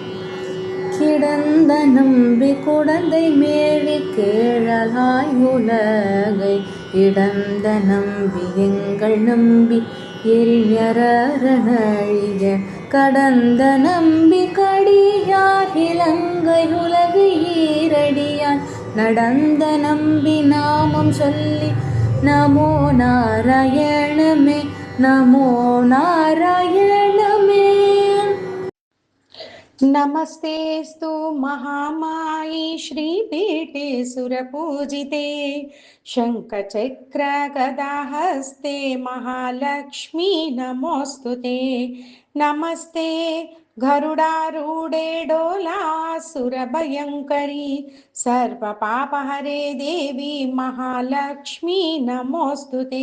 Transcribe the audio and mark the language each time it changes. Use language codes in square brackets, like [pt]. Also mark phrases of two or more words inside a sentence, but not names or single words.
[ta] கிடந்த நம்பி குடந்தை மேவி கேழலாய் உலகை இடந்த நம்பி எங்கள் நம்பி எரிஞரழிய கடந்த நம்பி கடியார் இலங்கை உலகு ஈரடியான் நடந்த நம்பி நாமம் சொல்லி நமோ நாராயணமே நமோ நாராயணமே. [sa] नमस्तेस्तु महामायी श्रीपीठे सुरपूजिते शङ्खचक्रगदाहस्ते महालक्ष्मी नमोऽस्तु ते. नमस्ते गरुडारूढे डोलासुरभयङ्करी सर्वपापहरे देवी महालक्ष्मी नमोऽस्तु ते।